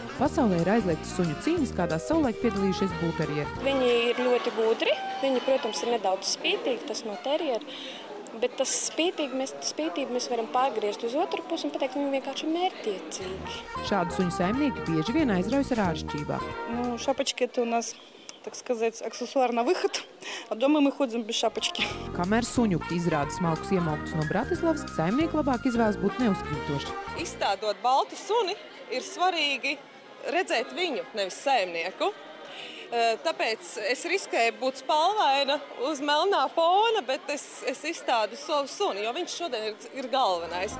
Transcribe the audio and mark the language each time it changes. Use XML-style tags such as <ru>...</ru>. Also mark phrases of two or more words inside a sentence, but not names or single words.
<lv>Pasaulē ir aizliegtas suņu cīņas, kādās savulaik piedalījušies bulterieri. Viņi ir ļoti gudri, viņi, protams, ir nedaudz spītīgi, tas no terieri, bet tas spītību mēs varam pārgriezt uz otru pusi un pateikt, ka viņi vienkārši ir mērķtiecīgi. Šādu suņu saimnieki bieži vien aizraujas ar āršķībām.</lv> <ru>Шапочки – это у нас, так сказать, аксессуар на выход, а дома мы ходим без шапочки.</ru> <lv>Kamēr suņuki izrāda smalkus iemalkus no Bratislavas, saimnieki labāk izvēlas būt neuzkrītoši. Izstādot baltu suni, ir svarīgi redzēt viņu, nevis saimnieku. Tāpēc es riskēju būt spalvaina uz melnā fona, bet es izstādu savu suni, jo viņš šodien ir galvenais.</lv>